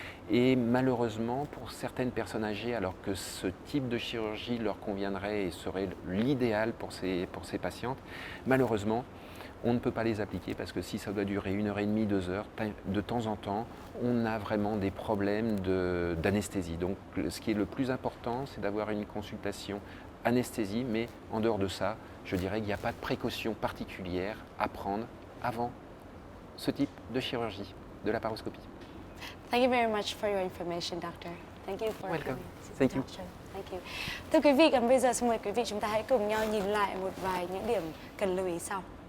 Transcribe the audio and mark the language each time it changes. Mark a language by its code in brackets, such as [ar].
[fr] Et malheureusement, pour certaines personnes âgées, alors que ce type de chirurgie leur conviendrait et serait l'idéal pour ces patientes, malheureusement, on ne peut pas les appliquer parce que si ça doit durer 1h30, 2 heures, de temps en temps, on a vraiment des problèmes d'anesthésie. Donc ce qui est le plus important, c'est d'avoir une consultation anesthésie, mais en dehors de ça, je dirais qu'il n'y a pas de précaution particulière à prendre avant ce type de chirurgie, de la paroscopie. [en] Thank you very much for your information, doctor. Thank you for Welcome. coming to the Thank you. talk show. Thank you. [vi] Thưa quý vị, còn bây giờ xin mời quý vị chúng ta hãy cùng nhau nhìn lại một vài những điểm cần lưu ý sau.